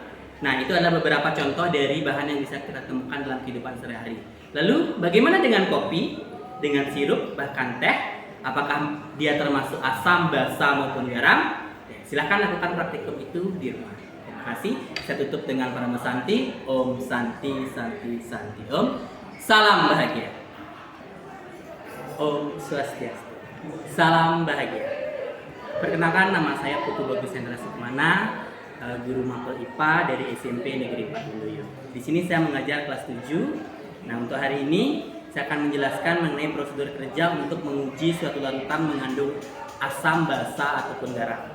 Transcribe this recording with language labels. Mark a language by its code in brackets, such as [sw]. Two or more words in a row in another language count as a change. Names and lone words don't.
[id] Nah, itu adalah beberapa contoh dari bahan yang bisa kita temukan dalam kehidupan sehari-hari. Lalu, bagaimana dengan kopi, dengan sirup, bahkan teh? Apakah dia termasuk asam, basa, maupun garam? Ya, silahkan lakukan praktikum itu di rumah. Terima kasih. Saya tutup dengan Parama Santi. [sa] Om Santi, Santi, Santi. Om. [id] Salam bahagia. [sa] Om Swastiastu. [id] Salam bahagia. Perkenalkan, nama saya Putu Bagus Hendra Sukmana, guru mapel IPA dari SMP Negeri 4 Huluyo. Di sini saya mengajar kelas 7. Nah, untuk hari ini saya akan menjelaskan mengenai prosedur kerja untuk menguji suatu larutan mengandung asam, basa, ataupun garam.